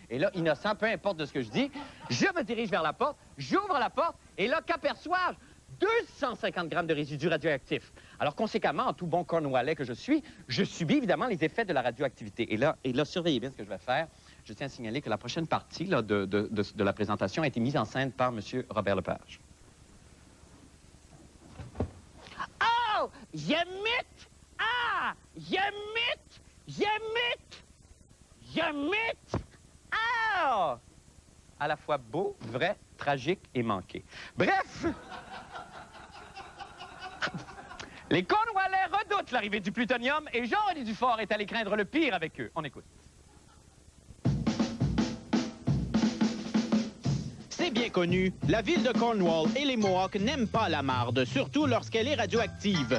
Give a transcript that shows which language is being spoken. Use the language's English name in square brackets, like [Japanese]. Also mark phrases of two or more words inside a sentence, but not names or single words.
[French] Et là, innocent, peu importe de ce que je dis, je me dirige vers la porte, j'ouvre la porte, et là, qu'aperçois-je? 250 grammes de résidus radioactifs. Alors, conséquemment, en tout bon Cornwallais que je suis, je subis évidemment les effets de la radioactivité. Et là, surveillez bien ce que je vais faire. Je tiens à signaler que la prochaine partie là, de la présentation a été mise en scène par M. Robert Lepage. Oh! J'émite! Ah! J'émite! J'émite! J'émite! Oh! À la fois beau, vrai, tragique et manqué. Bref! Les Cornwallais redoutent l'arrivée du plutonium et Jean-René Dufort est allé craindre le pire avec eux. On écoute. C'est bien connu, la ville de Cornwall et les Mohawks n'aiment pas la marde, surtout lorsqu'elle est radioactive.